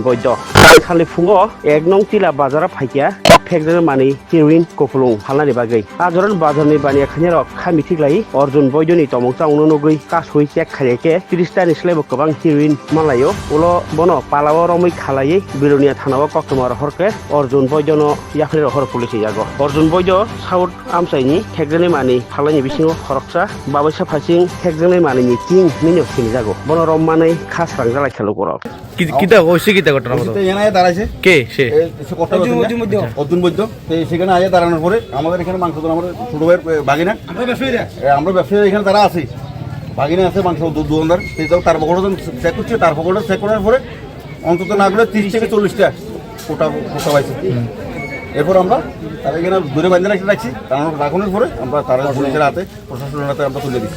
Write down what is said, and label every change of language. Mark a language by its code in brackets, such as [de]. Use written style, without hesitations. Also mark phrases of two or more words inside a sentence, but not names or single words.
[trp] बैद्य खालि फुङो एक नं तिला बाजारा फाइकिया फेकजागनाय मानै हिर'इन कफुलुं फालनानि बागै आजरन बाजारनि बानिया खानाय रक खामिथिग्लाय अर्जुन बैद्यनि तमंचा उनो नगै कासुइ चेक खायके 30 तानि स्लेबो गोबां हिर'इन मालायो उलो बनो पालाव रमै खालायै बिरुनिया थानाव कक्टमार हरके अर्जुन बैद्यनो याखरि हर पुलिस जागो अर्जुन बैद्य साउथ आमसाइनि फेकजागनाय मानै फालनायनि बिसिङाव खरकसा बाबैसा फासिं फेकजागनाय मानैनि किं मिनो सिनि जागो बनो रममानै खासरां जालाय खेलो गर [syl] কিতা কইছে কিতা ঘটনা বলো [bn] এখানে দাঁড়াইছে কে সে অর্জুন বৈদ্য সেখানে আগে দাঁড়ানোর পরে আমাদের এখানে মাংস তো আমাদের ছোট ভাইয়ের বাগিনা আমরা ব্যবসায়ী এখানে তারা আছি বাগিনা আছে মাংস দোকানদার সেই তার পকেটে চেক করছে তার পকেটে চেক করার পরে অন্তত না গেলে 30 থেকে 40টা কোটা পাইছে এরপর আমরা তারা এখানে দূরে বান্ধে রাখছি রাখানোর পরে আমরা তারা পুলিশের হাতে প্রশাসনের হাতে আমরা তুলে দিচ্ছি।